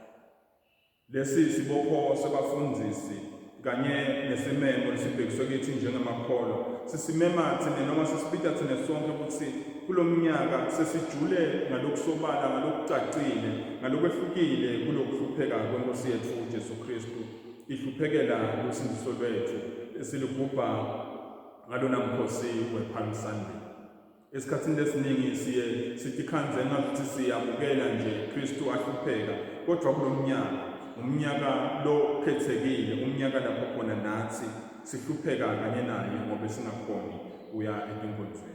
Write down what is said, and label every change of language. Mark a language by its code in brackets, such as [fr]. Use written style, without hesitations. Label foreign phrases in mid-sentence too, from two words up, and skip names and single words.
[ss] Lesi sibopho sebafundzisi kanye nesimemo lesibhekiswe kithi njengemakholwa sisimema thine noma sisipita thine sonke ukuthi kulo mnyaka sesijule ngalokusobala, ngalokucacile, ngalokwehlukile kulokuhlupheka kwenkosi yethu uJesu Kristu, ihluphekela kusindiso lwethu esilugubha ngalona mkhosi we-Palm Sunday. Esikhatsini lesiningi siye sitikhandze ngathi siyamukela nje Kristu ahlupheka, kodwa kulo mnyaka umnyaka lo khethekile, umnyaka lapho khona nathi sihlupheka kanye naye ngoba singakhoni kuya etinkonzweni.